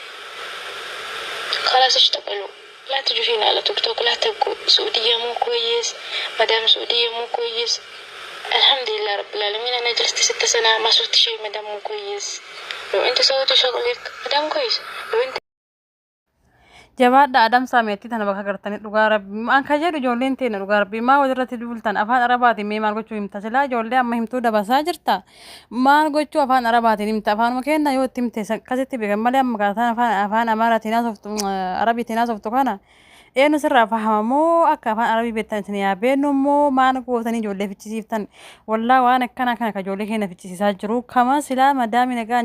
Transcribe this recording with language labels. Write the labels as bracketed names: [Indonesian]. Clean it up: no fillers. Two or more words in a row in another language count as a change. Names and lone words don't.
[Arabic] خلاص اشتغلوا. لا تجوا فينا على توك توك. لا تبقوا سعودية مو كويس. مدام سعودية مو كويس. الحمد لله رب العالمين أنا جلست 6 سنة ما صرت شيء مدام مو كويس. لو أنت سويتي شغلك مدام كويس. لو أنت [Oromo] jabaadha adam saameetti tana bakka gartanii dhugaa rabbi an ka jedhu ijoolleen teena dhugaa rabbi maa walirratti duultan afaan arabaatiin mee maal gochuu himta silaa ijoollee amma himtuu dabasaa jirta maal gochuu afaan arabaatiin himta afaanuma kenna yoo itti himte akkasitti beekan malee amma kaataan afaan amaaraatiin haasoftu arabiitiin haasoftu kana eenyu sirraa fahamamoo akka afaan arabii beektan isin yaa beennu immoo maal gootanii ijoollee fichisiiftan wallaa waan akkana kana ka ijoollee keenya fichisiisaa jiru kama silaa madaami nagaan